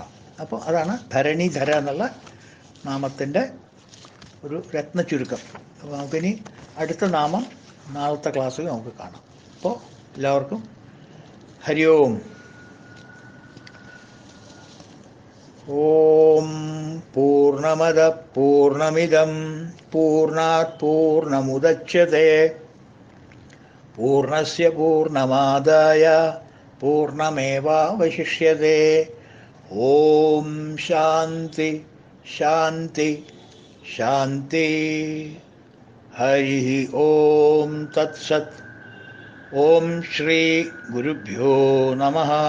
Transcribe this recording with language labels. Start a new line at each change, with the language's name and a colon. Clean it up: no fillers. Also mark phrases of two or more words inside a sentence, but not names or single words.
Malayalam: അപ്പോൾ അതാണ് ധരണീധര എന്നുള്ള നാമത്തിൻ്റെ ഒരു രത്ന ചുരുക്കം. അപ്പോൾ നമുക്കിനി അടുത്ത നാമം നാളത്തെ ക്ലാസ്സിൽ നമുക്ക് കാണാം. അപ്പോൾ എല്ലാവർക്കും
Sanskrit: ഹരി ഓം. ഓം പൂർണ്ണമദ പൂർണ്ണമിദം പൂർണ്ണാത് പൂർണ്ണമുദച്യതേ പൂർണ്ണസ്യ പൂർണ്ണമാദായ പൂർണ്ണമേവാവശിഷ്യതേ. ഓം ശാന്തി ശാന്തി ശാന്തി. ഹരി ഓം തത്സത്. ഓം ശ്രീ ഗുരുഭ്യോ നമഃ.